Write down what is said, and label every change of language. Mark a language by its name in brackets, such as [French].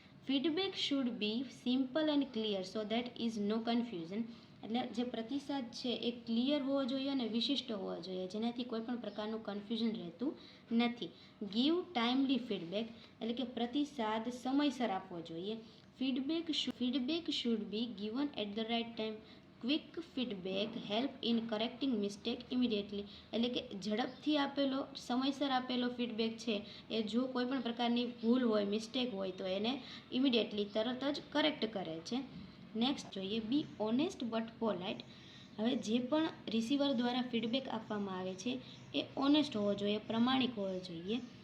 [English] Feedback should be simple and clear so that is no confusion. [Gujarati] એટલે જે પ્રતિસાદ છે એ ક્લિયર હોવો જોઈએ અને વિશિષ્ટ હોવો જોઈએ, જેનાથી કોઈ પણ પ્રકારનું કન્ફ્યુઝન રહેતું નથી. [English] give timely feedback [Gujarati] એટલે કે પ્રતિસાદ સમયસર આપવો જોઈએ. [English] Feedback should be given at the right time. Quick feedback help in correcting mistake immediately, [Gujarati] એટલે કે ઝડપથી આપેલો સમયસર આપેલો ફીડબેક છે એ જો કોઈ પણ પ્રકારની ભૂલ હોય મિસ્ટેક હોય તો એને ઇમિડિયેટલી તરત જ કરેક્ટ કરે છે. નેક્સ્ટ જોઈએ [English] Be honest but polite. [Gujarati] હવે જે પણ રિસીવર દ્વારા ફીડબેક આપવામાં આવે છે એ ઓનેસ્ટ હોવો જોઈએ, પ્રમાણિક હોવો જોઈએ.